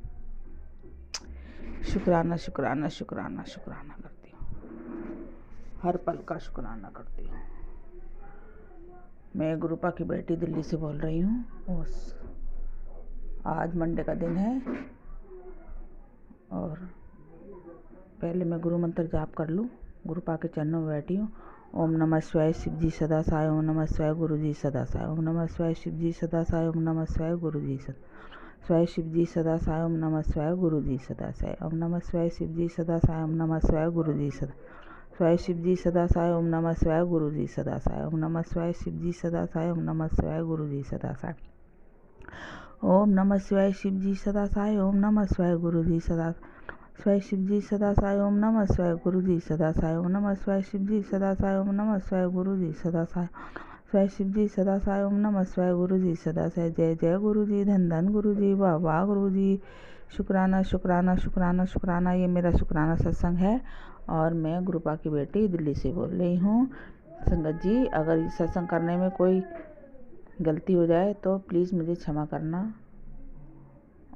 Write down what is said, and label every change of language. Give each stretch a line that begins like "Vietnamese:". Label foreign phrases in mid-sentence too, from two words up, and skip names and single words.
Hindi: शुक्राना शुक्राना शुक्राना शुक्राना करती हूँ, हर पल का शुक्राना करती हूँ। मैं गुरुपा की बेटी दिल्ली से बोल रही हूँ। आज मंडे का दिन है और पहले मैं गुरु मंत्र जाप कर लूँ। गुरुपा के चरणों में बैठी हूँ।
Sanskrit: ओम नमः शिवाय।
Hindi: शिव जी सदा सहाय।
Sanskrit: ओम नमः शिवाय।
Hindi: गुरु जी सदा सहाय।
Sanskrit: ओम नमः शिवाय।
Hindi: शिव जी सदा सहाय।
Sanskrit: ओम नमः शिवाय।
Hindi: गुरु जी सदा शिव जी सदा सहाय।
Sanskrit: ओम नमः शिवाय।
Hindi: गुरु जी सदा सहाय।
Sanskrit: ओम नमः शिवाय।
Hindi: शिव जी सदा सहाय।
Sanskrit: ओम नमः शिवाय।
Hindi: गुरु जी सदा शिवाय। शिव जी सदा सहाय।
Sanskrit: ओम नमः शिवाय।
Hindi: गुरु जी सदा सहाय।
Sanskrit: ओम नमः शिवाय।
Hindi: शिव जी सदा सहाय।
Sanskrit: ओम नमः शिवाय।
Hindi: गुरु जी सदा सहाय।
Sanskrit: ओम नमः शिवाय।
Hindi: शिव जी सदा सहाय।
Sanskrit: ओम नमः शिवाय।
Hindi: गुरु जी सदा शिवाय। शिव जी सदा सहाय।
Sanskrit: ओम नमः शिवाय।
Hindi: गुरु जी सदा सहाय।
Sanskrit: ओम नमः शिवाय।
Hindi: शिव जी सदा सहाय।
Sanskrit: ओम नमः शिवाय।
Hindi: गुरु जी सदा सहाय। शिवाय शिव जी सदा सहाय।
Sanskrit: ओम नमः शिवाय।
Hindi: गुरु जी सदा सहाय। जय जय गुरु जी, धन धन गुरु जी, वाह वाह गुरु जी। शुक्राना शुक्राना शुक्राना शुक्राना। ये मेरा शुक्राना सत्संग है और मैं गुरुपा की बेटी दिल्ली से बोल रही हूँ। संगत जी, अगर इस सत्संग करने में कोई गलती हो जाए तो प्लीज़ मुझे क्षमा करना।